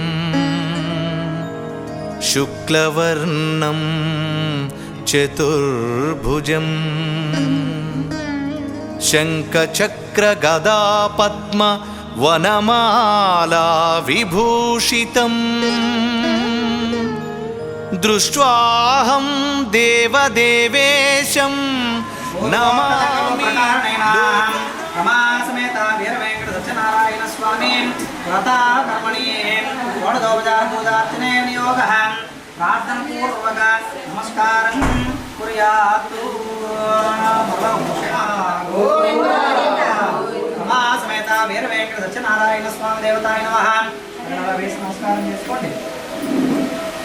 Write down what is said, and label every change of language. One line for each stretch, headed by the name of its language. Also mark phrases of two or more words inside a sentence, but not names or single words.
Sanskrit: शुक्लवर्णं चतुर्भुजं शङ्खचक्रगदापद्म वनमाला विभूषितं दृष्ट्वाहं देवदेवेशं नमामि. रमासमेत वीर वेङ्कट सत्यनारायण स्वामि व्रताकर्मणि षोडशोपचार पूजार्चने विनियोग प्रार्थनपूर्वक नमस्कारं कुर्यात्. रमासमेत वीर वेङ्कट सत्यनारायण स्वामि देवताय नमः.
Telugu: వేసి నమస్కారం చేసుకోండి.